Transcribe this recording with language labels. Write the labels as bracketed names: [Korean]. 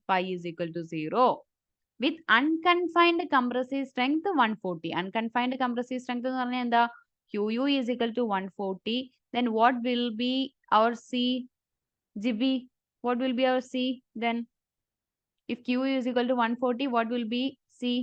[English] Phi is equal to 0 with unconfined compressive strength 140. [Malayalam] Unconfined compressive strength എന്ന് പറഞ്ഞാൽ എന്താ? [English] QU is equal to 140. Then what will be our C? GB, what will be our C then? If QU is equal to 140, what will be C?